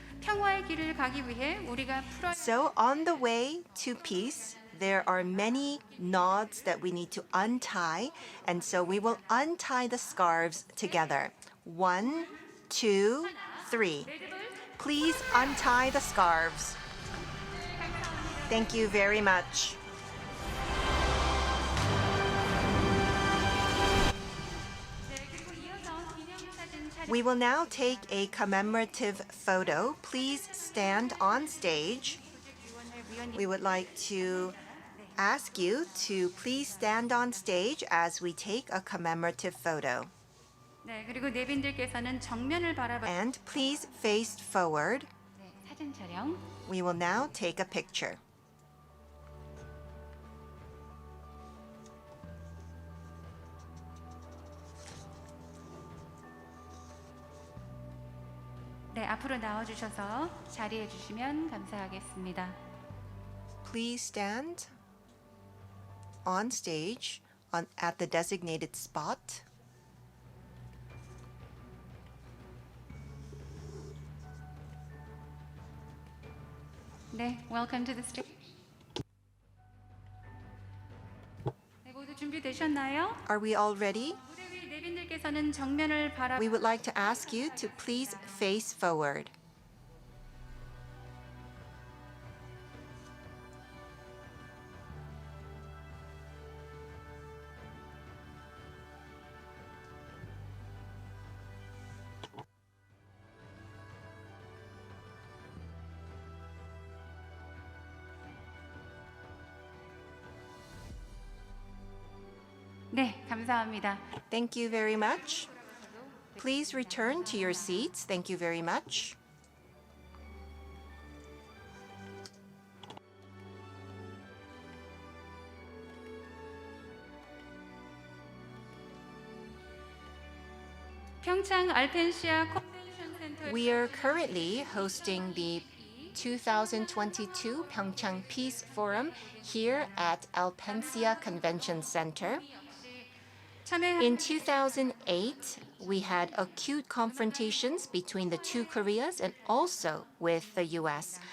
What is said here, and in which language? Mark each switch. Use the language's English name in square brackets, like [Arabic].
[Korean] 평화의 길을 가기 위해 우리가 풀어야 [English] So on the way to peace, there are many knots that we need to untie, and so we will untie the scarves together. 1, 2, 3. Please untie the scarves. Thank you very much. [Korean] 네, 그리고 이어서 기념사진 촬영 [English] We will now take a commemorative photo. Please stand on stage. [Korean] 위원회 [English] We would like to ask you to please stand on stage as we take a commemorative photo. [Korean] 네, 그리고 내빈들께서는 정면을 바라봐 [English] And please face forward. [Korean] 네, 사진 촬영. [English] We will now take a picture. [Korean] 네, 앞으로 나와 주셔서 자리해 주시면 감사하겠습니다. [English] Please stand on stage at the designated spot. 네, welcome to the stage. [Korean] 네, 모두 준비되셨나요? [English] Are we all ready? [Korean] 무대 위 내빈들께서는 정면을 바라 [English] We would like to ask you to please face forward. [Korean] 네, 감사합니다. [English] Thank you very much. Please return to your seats. Thank you very much. [Korean] 평창 알펜시아 컨벤션 센터 [English] We are currently hosting the 2022 PyeongChang Peace Forum here at Alpensia Convention Center. [Korean] 참여 [English] In 2008, we had acute confrontations between the two Koreas and also with the US.